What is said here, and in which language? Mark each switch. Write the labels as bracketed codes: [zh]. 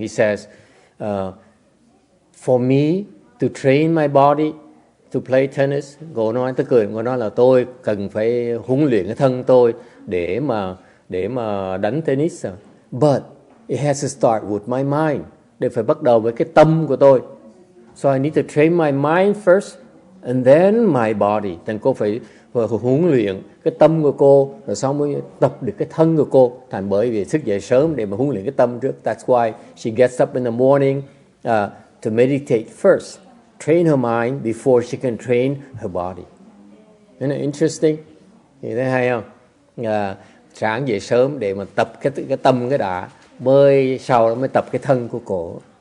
[en] He says, for me to train my body to play tennis, [vi] cô nói là tôi cần phải huấn luyện cái thân tôi để mà đánh tennis. [en] But it has to start with my mind. [vi] Để phải bắt đầu với cái tâm của tôi. [en] So I need to train my mind first and then my body. [vi] Then cô phải huấn luyện cái tâm của cô, rồi sau mới tập được cái thân của cô. Thành bởi vì thức dậy sớm để mà huấn luyện cái tâm trước. [en] That's why she gets up in the morning to meditate first. Train her mind before she can train her body. Isn't it interesting? [vi] Thì thấy hay không? Sáng dậy sớm để mà tập cái tâm cái đã, sau đó mới tập cái thân của cô.